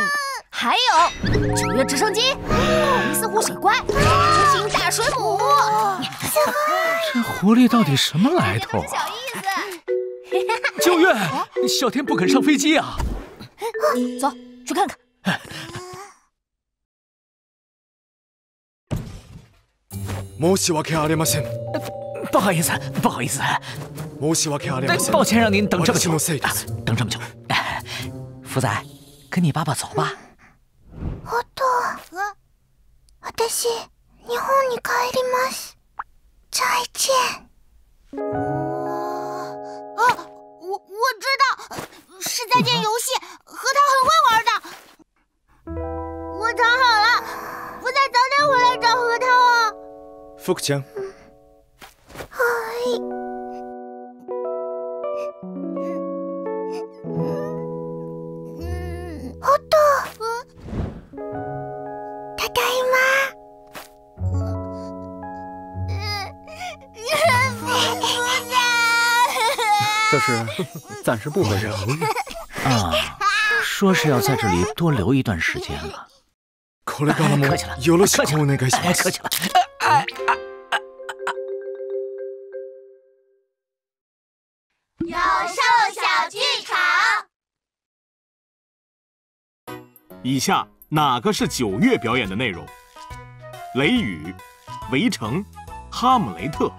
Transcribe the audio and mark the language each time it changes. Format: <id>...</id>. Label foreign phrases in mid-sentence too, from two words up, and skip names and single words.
<zh>还有9月直升机，伊斯湖水怪，雏形大水母。这狐狸到底什么来头啊？小意思。 9月，小天不肯上飞机啊！走，去看看。</zh> <ja>申し訳ありません。</ja> <zh>不好意思，不好意思。</zh> <ja>申し訳ありません。</ja> <zh>抱歉让您等这么久。等这么久。福仔，跟你爸爸走吧。</zh> <ja>お父、私、日本に帰ります。</ja> <zh>再见。我知道，是再见游戏，核桃很会玩的。我藏好了，福仔早点回来找核桃啊。</zh> <ja>福ちゃん。はい。お父。ただいま。</ja> <zh>这是暂时不回去了啊，说是要在这里多留一段时间了。</zh> <ja>これからもよろしくお願いします。</ja> <zh>客气了。有兽小剧场。以下哪个是9月表演的内容？雷雨、围城、哈姆雷特。</zh>